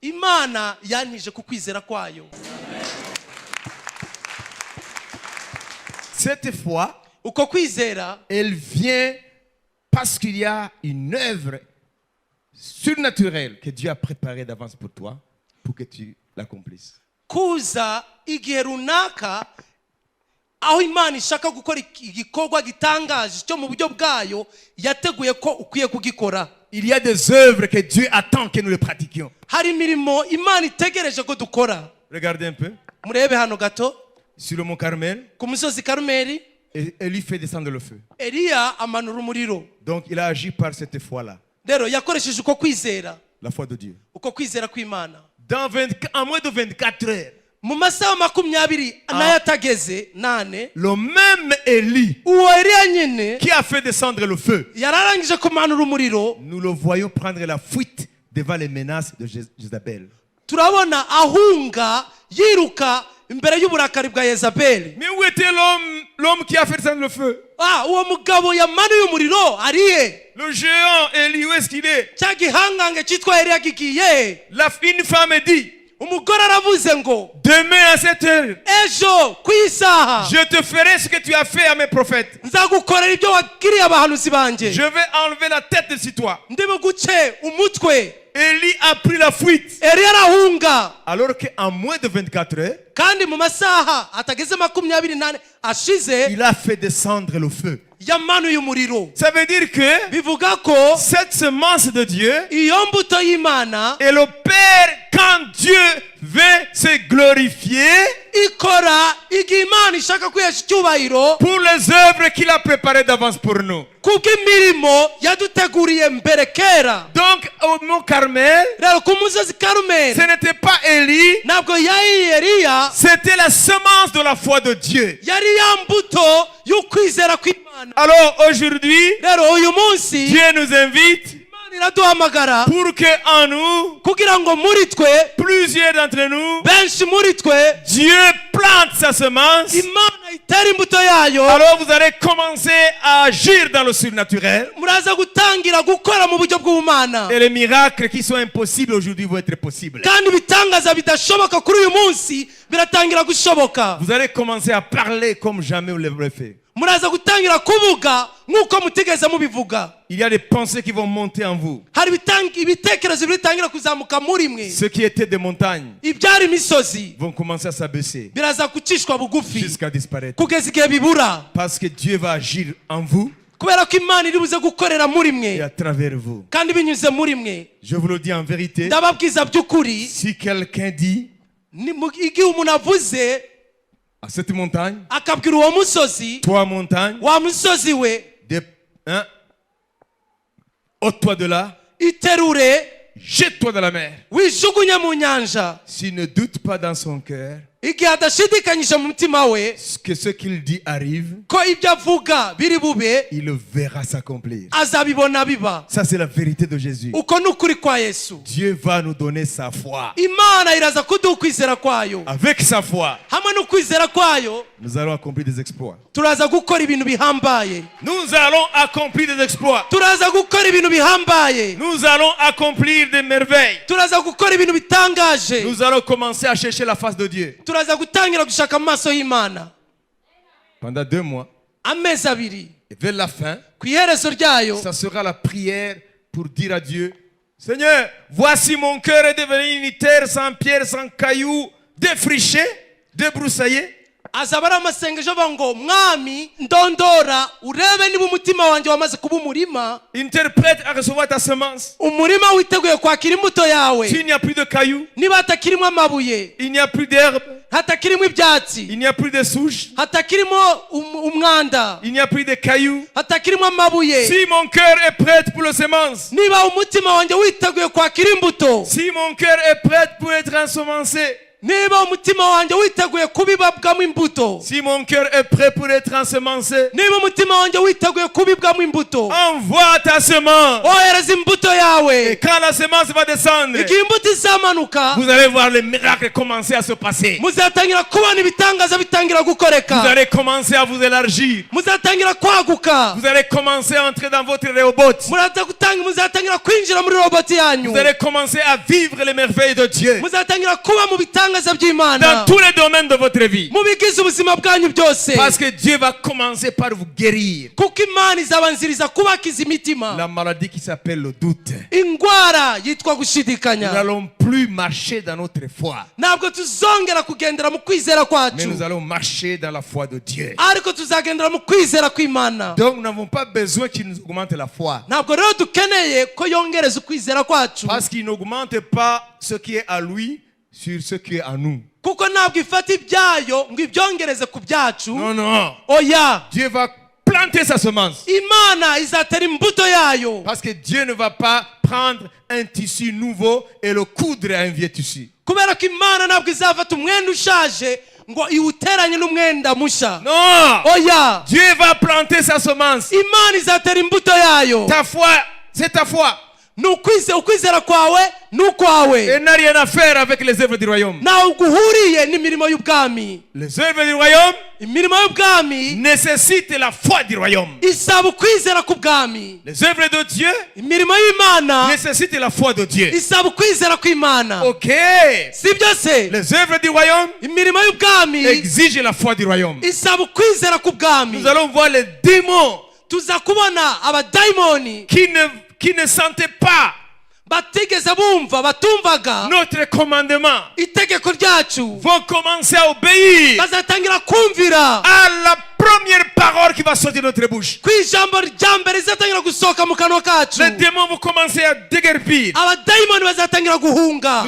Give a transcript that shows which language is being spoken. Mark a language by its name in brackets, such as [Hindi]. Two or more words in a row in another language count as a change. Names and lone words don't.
[French] Cette foi, elle vient parce qu'il y a une œuvre surnaturelle que Dieu a préparée d'avance pour toi, pour que tu l'accomplisses. [Kinyarwanda] aho Imana ishaka gukora igikorwa gitangaje cyo mu buryo bwayo yateguye ko ukwiye kugikora. [French] Il y a des œuvres que Dieu attend que nous les pratiquions. [Kinyarwanda] Hari imirimo Imana itegereje ko dukora. [French] Regardez un peu. [Kinyarwanda] Murebe hano gato. [French] Sur le mont Carmel. [Kinyarwanda] Ku musozi Karumeli. [French] Élie fait descendre le feu. [Kinyarwanda] Eliya amanura umuriro. [French] Donc il a agi par cette foi-là. [Kinyarwanda] Rero yakoresheje uko kwizera. [French] La foi de Dieu. [Kinyarwanda] Uko kwizera kw'Imana. [French] En moins de 24 heures. [Kinyarwanda] mu masaha 20 n'ayatageze 8 [French] le même Élie [Kinyarwanda] uwo Eliya nyine [French] qui a fait descendre le feu, [Kinyarwanda] yararangije kumanura umuriro, [French] nous le voyons prendre la fuite devant les menaces de Jézabel. [Kinyarwanda] turabona ahunga yiruka imbere y'uburakari bwa Yezabeli. [French] Mais où était l'homme qui a fait descendre le feu? [Kinyarwanda] Uwo mugabo yamanuye umuriro ariye? [French] Le géant Élie, où est-ce qu'il est? [Kinyarwanda] Cya gihangange cyitwa Eliya gigiye? [French] Une femme dit, [Kinyarwanda] umugore aravuze ngo [French] demain à cette heure, [Kinyarwanda] ejo ku isaha [French] je te ferai ce que tu as fait à mes prophètes. [Kinyarwanda] nzagukorera ibyo wagiriye abahanuzi banje. [French] Je vais enlever la tête de sur toi. [Kinyarwanda] ndibuguce umutwe. [French] Élie a pris la fuite. [Kinyarwanda] Eliya arahunga. [French] Alors qu'en moins de 24 heures, [Kinyarwanda] kandi mu masaha atageze 28 ashize, [French] il a fait descendre le feu. [Kinyarwanda] yamanuye umuriro. [French] Ça veut dire que [Kinyarwanda] bivuga ko [French] cette semence de Dieu [Kinyarwanda] iyo mbuto y'Imana [French] est le Père quand Dieu veut se glorifier [Kinyarwanda] ikora igihe Imana ishaka kwihesha icyubahiro [French] pour les œuvres qu'il a préparées d'avance pour nous. [Kinyarwanda] kubw'imirimo yaduteguriye mbere kera. [French] Donc au mont Carmel, [Kinyarwanda] rero ku musozi Karumeli [French] ce n'était pas Élie, [Kinyarwanda] ntabwo yari Eliya, [French] c'était la semence de la foi de Dieu. [Kinyarwanda] yari ya mbuto y'ukwizera kw'Imana. [French] Alors aujourd'hui, [Kinyarwanda] rero uyu munsi [French] Dieu nous invite [Kinyarwanda] Imana iraduhamagara [French] pour que en nous, [Kinyarwanda] kugira ngo muri twe, [French] plusieurs d'entre nous, [Kinyarwanda] benshi muri twe, [French] Dieu plante sa semence. [Kinyarwanda] Imana itera imbuto yayo. [French] Alors vous allez commencer à agir dans le surnaturel. [Kinyarwanda] muraza gutangira gukora mu buryo bw'Imana. [French] Et les miracles qui sont impossibles aujourd'hui vont être possibles. [Kinyarwanda] kandi ibitangaza bidashoboka kuri uyu munsi biratangira gushoboka. [French] Vous allez commencer à parler comme jamais vous l'avez fait. [Kinyarwanda] muraza gutangira kuvuga nk'uko mutigeze mubivuga. [French] Il y a des pensées qui vont monter en vous. [Kinyarwanda] hari ibitekerezo bitangira kuzamuka muri mwe. [French] Ceux qui étaient des montagnes [Kinyarwanda] ibyari imisozi [French] vont commencer à s'abaisser [Kinyarwanda] biraza gucishwa bugufi [French] jusqu'à disparaître. [Kinyarwanda] kugeza igihe bibura. [French] Parce que Dieu va agir en vous [Kinyarwanda] kubera ko Imana iri buze gukorera muri [French] et [Kinyarwanda] mwe [French] à travers vous. [Kinyarwanda] kandi binyuze muri mwe. [French] Je vous le dis en vérité, [Kinyarwanda] ndababwiza by'ukuri, [French] si quelqu'un dit [Kinyarwanda] igihe umuntu avuze [French] à cette montagne, [Kinyarwanda] akabwira uwo musozi, [French] toi montagne, [Kinyarwanda] wa musozi we [French] ôte-toi de là, [Kinyarwanda] iterure [French] jette-toi dans la mer. [Kinyarwanda] wijugunye mu nyanja. [French] S'il ne doute pas dans son cœur [Kinyarwanda] igihe adashidikanyije mu mutima we [French] que ce qu'il dit arrive, [Kinyarwanda] ko ibyo avuga biri bube, [French] il le verra s'accomplir. [Kinyarwanda] azabibona biba. [French] Ça, c'est la vérité de Jésus. [Kinyarwanda] uko ni ukuri kwa Yesu. [French] Dieu va nous donner sa foi. [Kinyarwanda] Imana iraza kuduha ukwizera kwayo. [French] Avec sa foi, [Kinyarwanda] hamwe n'ukwizera kwayo [French] nous allons accomplir des exploits. [Kinyarwanda] turaza gukora ibintu bihambaye. [French] Nous allons accomplir des exploits. [Kinyarwanda] turaza gukora ibintu bihambaye. [French] Nous allons accomplir des merveilles. [Kinyarwanda] turaza gukora ibintu bitangaje. [French] Nous allons commencer à chercher la face de Dieu. [Kinyarwanda] turaza gutangira gushaka mu maso y'Imana. [French] Pendant 2 mois, [Kinyarwanda] amezi abiri, [French] et vers la fin, [Kinyarwanda] ku iherezo ryayo [French] ça sera la prière pour dire à Dieu, Seigneur, voici mon cœur est devenu une terre sans pierre, sans cailloux, défrichée, débroussaillée. [Kinyarwanda] azaba ari amasengesho avuga ngo mwami ndondora urebe niba umutima wanjye wamaze kuba umurima. [French] Une terre prête à recevoir ta semence. [Kinyarwanda] umurima witeguye kwakira imbuto yawe. [French] S'il n'y a plus de cailloux, [Kinyarwanda] niba hatakirimo amabuye, [French] il n'y a plus d'herbe, [Kinyarwanda] hatakirimo ibyatsi, [French] il n'y a plus de souches, [Kinyarwanda] hatakirimo umwanda, [French] il n'y a plus de cailloux. [Kinyarwanda] hatakirimo amabuye, [French] Si mon cœur est prêt pour les semences, [Kinyarwanda] niba umutima wanjye witeguye kwakira imbuto, [French] si mon cœur est prêt pour être ensemencé, [Kinyarwanda] niba umutima wanjye witeguye kubibabwamo imbuto, [French] si mon cœur est prêt pour être ensemencé, [Kinyarwanda] niba umutima wanjye witeguye kubibwamo imbuto, [French] envoie ta semence. [Kinyarwanda] ohereza imbuto [French] Et [Kinyarwanda] yawe. [French] quand la semence va descendre, [Kinyarwanda] igihe imbuto izamanuka, [French] vous allez voir les miracles commencer à se passer. [Kinyarwanda] muzatangira kubona ibitangaza bitangira [French] Vous [Kinyarwanda] gukoreka. [French] allez commencer à vous élargir. [Kinyarwanda] muzatangira kwaguka. [French] Vous allez commencer à entrer dans votre robot. [Kinyarwanda] muzatangira kwinjira muri roboti yanyu. [French] Vous allez commencer à vivre les merveilles de Dieu [Kinyarwanda] muzatangira kuba mu bitangaza [French] dans [Kinyarwanda] by'Imana [French] tous les domaines de votre vie. [Kinyarwanda] mu bigize ubuzima bwanyu byose. [French] Parce que Dieu va commencer par vous guérir. [Kinyarwanda] kuko Imana izabanziriza kubakiza imitima. [French] La maladie qui s'appelle le doute. [Kinyarwanda] indwara yitwa [French] Nous [Kinyarwanda] gushidikanya. [French] n'allons plus marcher dans notre foi, [Kinyarwanda] ntabwo tuzongera kugendera mu kwizera [French] mais [Kinyarwanda] kwacu, [French] nous allons marcher dans la foi de Dieu. [Kinyarwanda] ariko tuzagendera mu kwizera kw'Imana. [French] Donc nous n'avons pas besoin qu'il nous augmente la foi. [Kinyarwanda] ntabwo rero dukeneye ko yongereza ukwizera kwacu, [French] Parce qu'il n'augmente pas ce qui est à lui sur ce qui est à nous. [Kinyarwanda] kuko ntabwo ifata ibyayo ngo ibyongereze ku byacu. [French] Non, non. [Kinyarwanda] oya, [French] Dieu va planter sa semence. [Kinyarwanda] Imana izatera imbuto yayo. [French] Parce que Dieu ne va pas prendre un tissu nouveau et le coudre à un vieux tissu. [Kinyarwanda] kubera ko imana ntabwo izafata umwenda ushaje ngo iwuteranye n'umwenda musha. [French] Non. [Kinyarwanda] Oya. [French] Dieu va planter sa semence. [Kinyarwanda] Imana izatera imbuto yayo. [French] Ta foi, c'est ta foi. [Kinyarwanda] Ukwizera kwawe n'ukwawe. [French] Et n'a rien à faire avec les œuvres du royaume. [Kinyarwanda] Nawe guhuriye n'imirimo y'ubwami. [French] Les œuvres du royaume [Kinyarwanda] imirimo y'ubwami [French] nécessitent la foi du royaume. [Kinyarwanda] isaba ukwizera k'ubwami. [French] Les œuvres de Dieu [Kinyarwanda] imirimo y'Imana [French] nécessitent la foi de Dieu. [Kinyarwanda] isaba ukwizera kw'Imana. [French] Ok. [Kinyarwanda] Sibyo se? [French] Les œuvres du royaume [Kinyarwanda] imirimo y'ubwami [French] exigent la foi du royaume. [Kinyarwanda] isaba ukwizera k'ubwami. [French] Nous allons voir les démons [Kinyarwanda] tuza kubona abadayimoni [French] qui ne sentaient pas [Kinyarwanda] batigeze bumva batumvaga [French] notre commandement [Kinyarwanda] itegeko ryacu [French] vont commencer à obéir [Kinyarwanda] bazatangira kumvira [French] à la première parole qui va sortir de notre bouche. [Kinyarwanda] kw'ijambo rya mbere rizatangira gusohoka mu kanwa kacu. [French] Les démons vont commencer à déguerpir. [Kinyarwanda] abadayimoni bazatangira guhunga.